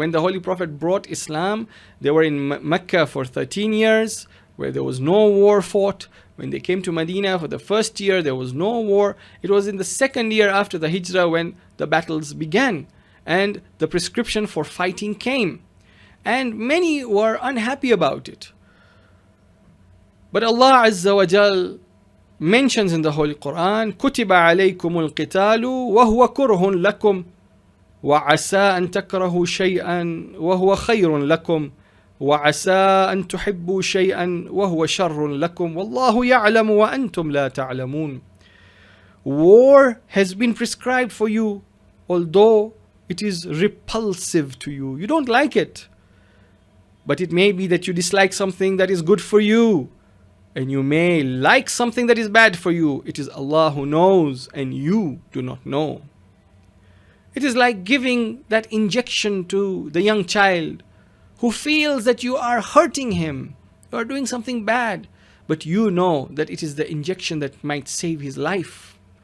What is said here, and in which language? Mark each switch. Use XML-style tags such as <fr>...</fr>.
<en>When the Holy Prophet brought Islam, they were in Mecca for 13 years, where there was no war fought. When they came to Medina for the first year, there was no war. It was in the second year after the Hijrah when the battles began and the prescription for fighting came. And many were unhappy about it. But Allah Azza wa Jal mentions in the Holy Quran,</en> <ar>كُتِبَ عَلَيْكُمُ الْقِتَالُ وَهُوَ كُرْهٌ لَكُمْ وَعَسَىٰ أَن تَكْرَهُوا شَيْئًا وَهُوَ خَيْرٌ لَكُمْ وَعَسَىٰ أَن تُحِبُّوا شَيْئًا وَهُوَ شَرٌ لَكُمْ وَاللَّهُ يَعْلَمُ وَأَنْتُمْ لَا تَعْلَمُونَ.</ar> <en>War has been prescribed for you, although it is repulsive to you. You don't like it. But it may be that you dislike something that is good for you, and you may like something that is bad for you. It is Allah who knows, and you do not know. It is like giving that injection to the young child who feels that you are hurting him, you are doing something bad, but you know that it is the injection that might save his life.</en>